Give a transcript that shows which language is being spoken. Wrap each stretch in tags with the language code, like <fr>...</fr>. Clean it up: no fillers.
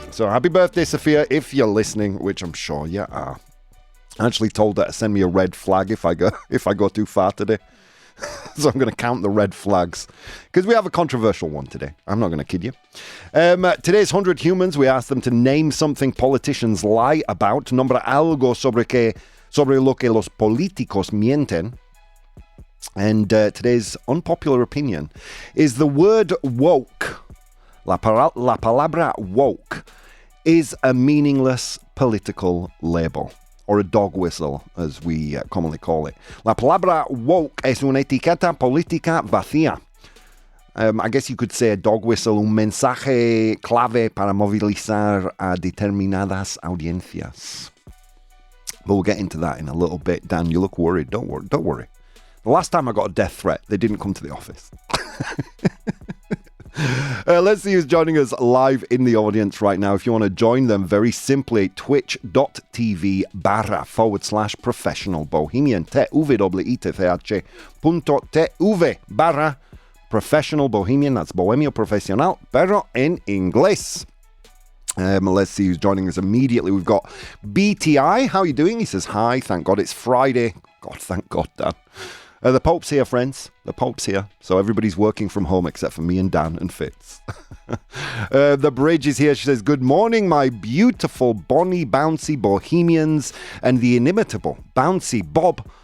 <en>So happy birthday, Sophia, if you're listening, which I'm sure you are. I actually told her to send me a red flag if I go too far today. So I'm going to count the red flags because we have a controversial one today. I'm not going to kid you. Today's 100 humans, we asked them to name something politicians lie about.</en> <es>Nombra algo sobre lo que los políticos mienten.</es> <en>And today's unpopular opinion is the word woke.</en> <es>La palabra</es> <en>woke is a meaningless political label. Or a dog whistle, as we commonly call it.</en> <es>La palabra woke es una etiqueta política vacía.</es> <en>I guess you could say a dog whistle,</en> <es>un mensaje clave para movilizar a determinadas audiencias.</es> <en>But we'll get into that in a little bit. Dan, you look worried. Don't worry. The last time I got a death threat, they didn't come to the office. Let's see who's joining us live in the audience right now. If you want to join them, very simply, twitch.tv/professional bohemian. twitch.tv/professional bohemian.</en> <es>That's bohemio profesional, pero en inglés.</es> <en>Let's see who's joining us immediately. We've got BTI. How are you doing? He says, hi, thank God it's Friday. God, thank God, Dan. The Pope's here, friends. The Pope's here. So everybody's working from home except for me and Dan and Fitz. The Bridge is here. She says, good morning, my beautiful, bonny, bouncy bohemians and the inimitable, bouncy Bob.</en>